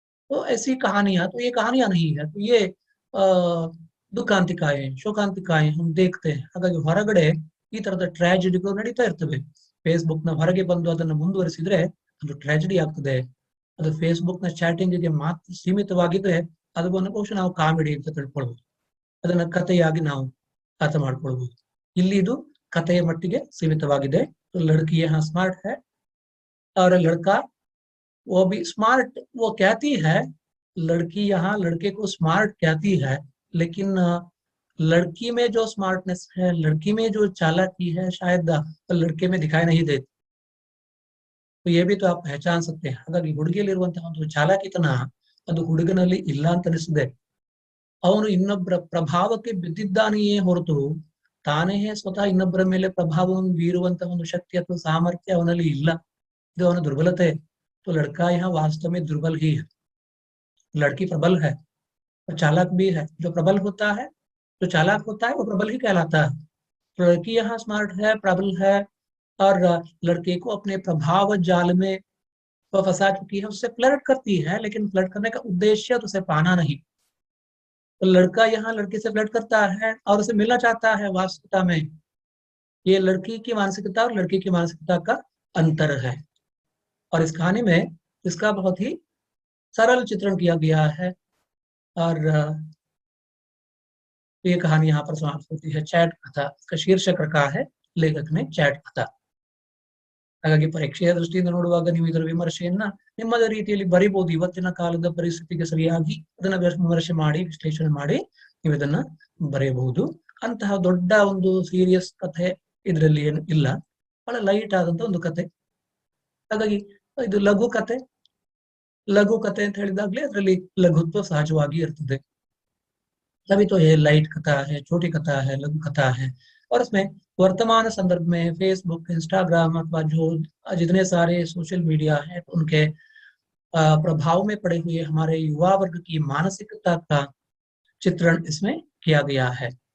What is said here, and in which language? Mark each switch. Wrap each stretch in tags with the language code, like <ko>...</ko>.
<hi>तो ऐसी कहानियां, तो ये कहानियां नहीं है, तो ये</hi> <kn>ದುಃಖಾಂತಿಕಾಯೆ, ಶೋಕಾಂತಿಕಾಯೆ</kn> <hi>हम देखते हैं.</hi> <kn>ಹಾಗಾಗಿ ಹೊರಗಡೆ ಈ ತರದ ಟ್ರಾಜಿಡಿಗಳು ನಡೀತಾ ಇರ್ತವೆ. ಫೇಸ್ಬುಕ್ ನ ಹೊರಗೆ ಬಂದು ಅದನ್ನು ಮುಂದುವರಿಸಿದ್ರೆ ಅದು ಟ್ರಾಜಿಡಿ ಆಗ್ತದೆ. ಅದು ಫೇಸ್ಬುಕ್ ನ ಚಾಟಿಂಗ್ ಗೆ ಮಾತ್ರ ಸೀಮಿತವಾಗಿದ್ರೆ ಅದನ್ನು ಬಹುಶಃ ನಾವು ಕಾಮಿಡಿ ಅಂತ ತಿಳ್ಕೊಳ್ಬಹುದು, ಅದನ್ನ ಕಥೆಯಾಗಿ ನಾವು ಅರ್ಥ ಮಾಡ್ಕೊಳ್ಬಹುದು. ಇಲ್ಲಿ ಇದು ಕಥೆಯ ಮಟ್ಟಿಗೆ ಸೀಮಿತವಾಗಿದೆ.</kn> <hi>ಲड़की यहाँ स्मार्ट है और लड़का वो भी स्मार्ट, वो कहती है लड़की यहाँ लड़के को स्मार्ट कहती है, लेकिन लड़की में जो स्मार्टनेस है, लड़की में जो चालाकी है, शायद लड़के में दिखाई नहीं देती. तो ये भी तो आप पहचान सकते हैं.</hi> <kn>ಹಾಗಾಗಿ ಹುಡುಗಿಯಲ್ಲಿರುವಂತಹ ಒಂದು ಚಾಲಾಕಿತನ ಅದು ಹುಡುಗನಲ್ಲಿ ಇಲ್ಲ ಅಂತ ಅನಿಸುತ್ತೆ. ಅವನು ಇನ್ನೊಬ್ಬರ ಪ್ರಭಾವಕ್ಕೆ ಬಿದ್ದಿದ್ದಾನೆಯೇ ಹೊರತು ತಾನೇ ಸ್ವತಃ ಇನ್ನೊಬ್ಬರ ಮೇಲೆ ಪ್ರಭಾವವನ್ನು ಬೀರುವಂತಹ ಒಂದು ಶಕ್ತಿ ಅಥವಾ ಸಾಮರ್ಥ್ಯ ಅವನಲ್ಲಿ ಇಲ್ಲ. ಇದು ಅವನ ದುರ್ಬಲತೆ.</kn> <hi>तो लड़का यहाँ वास्तव में दुर्बल ही है, लड़की प्रबल है और चालाक भी है. जो प्रबल होता है, जो चालाक होता है, वो प्रबल ही कहलाता है. तो लड़की यहाँ स्मार्ट है, प्रबल है, और लड़के को अपने प्रभाव जाल में वह फंसा चुकी है. उससे फ्लर्ट करती है, लेकिन फ्लर्ट करने का उद्देश्य तो उसे पाना नहीं. तो लड़का यहाँ लड़की से फ्लर्ट करता है और उसे मिलना चाहता है. वास्तविकता में ये लड़की की मानसिकता और लड़की की मानसिकता का अंतर है, और इस कहानी में इसका बहुत ही सरल चित्रण किया गया है. और ये कहानी यहाँ पर समाप्त होती है. चैट कथा, इसका शीर्षक रखा है लेखक ने चैट कथा.</hi> <kn>ಹಾಗಾಗಿ ಪರೀಕ್ಷೆಯ ದೃಷ್ಟಿಯಿಂದ ನೋಡುವಾಗ ನೀವು ಇದರ ವಿಮರ್ಶೆಯನ್ನ ನಿಮ್ಮದೇ ರೀತಿಯಲ್ಲಿ ಬರಿಬಹುದು. ಇವತ್ತಿನ ಕಾಲದ ಪರಿಸ್ಥಿತಿಗೆ ಸರಿಯಾಗಿ ಅದನ್ನ ವಿಮರ್ಶೆ ಮಾಡಿ, ವಿಶ್ಲೇಷಣೆ ಮಾಡಿ ನೀವು ಇದನ್ನ ಬರೆಯಬಹುದು. ಅಂತಹ ದೊಡ್ಡ ಒಂದು ಸೀರಿಯಸ್ ಕಥೆ ಇದರಲ್ಲಿ ಏನು ಇಲ್ಲ, ಬಹಳ ಲೈಟ್ ಆದಂತ ಒಂದು ಕತೆ. ಹಾಗಾಗಿ ಇದು ಲಘು ಕತೆ. लघु कथे ಅಂತ ಹೇಳಿದಾಗಲೇ ಅದರಲ್ಲಿ ಲಘುತ್ವ ಸಹಜವಾಗಿ ಇರ್ತದೆ.</kn> <hi>तभी तो ये लाइट कथा है, छोटी कथा है, लघु कथा है. और इसमें वर्तमान संदर्भ में फेसबुक, इंस्टाग्राम अथवा जो जितने सारे सोशल मीडिया है, उनके प्रभाव में पड़े हुए हमारे युवा वर्ग की मानसिकता का चित्रण इसमें किया गया है.</hi>